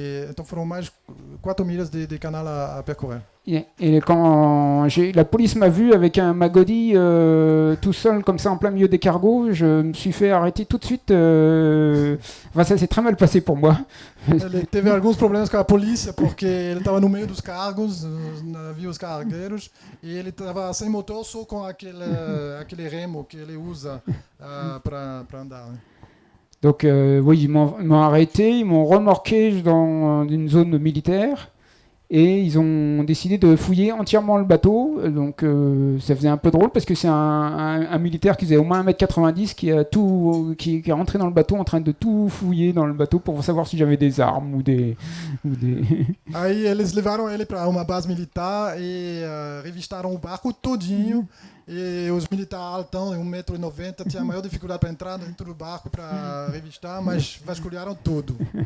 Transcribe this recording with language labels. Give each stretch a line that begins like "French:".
Portuguese: Então foram mais 4 milhas de canal à percorrer.
French: Et quand la police m'a vu avec un Magodi tout seul comme ça en plein milieu des cargos, je me suis fait arrêter tout de suite. Enfin, ça s'est très mal passé pour moi.
Portuguese: Ele teve alguns problemas com a polícia porque ele estava no meio dos cargos, navios cargueiros, e ele estava sem motor, só com aquele remo que ele usa para andar.
French: Donc oui, ils m'ont arrêté, ils m'ont remorqué dans une zone militaire et ils ont décidé de fouiller entièrement le bateau. Donc ça faisait un peu drôle parce que c'est un militaire qui faisait au moins 1m90 qui est rentré dans le bateau en train de tout fouiller dans le bateau pour savoir si j'avais des armes ou des...
Portuguese: Aí eles levaram ele para uma base militar e revistaram o barco todinho. E os militares altão, 1,90 m, tinham a maior dificuldade para entrar dentro do barco para revistar, mas vasculharam tudo.